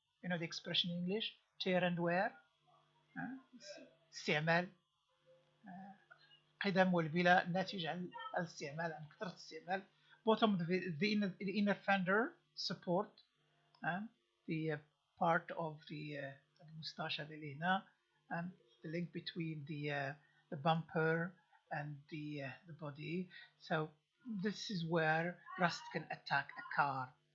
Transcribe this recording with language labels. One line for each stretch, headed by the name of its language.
English: You know the expression in English, tear and wear.
Arabic: استعمال قدم والبلاء ناتج عن الاستعمال عن كثرة الاستعمال.
English: bottom of the inner fender support, the part of the
Arabic: المستاشة اللي هنا,
English: and the link between the bumper and the body. So this is where rust can attack a car.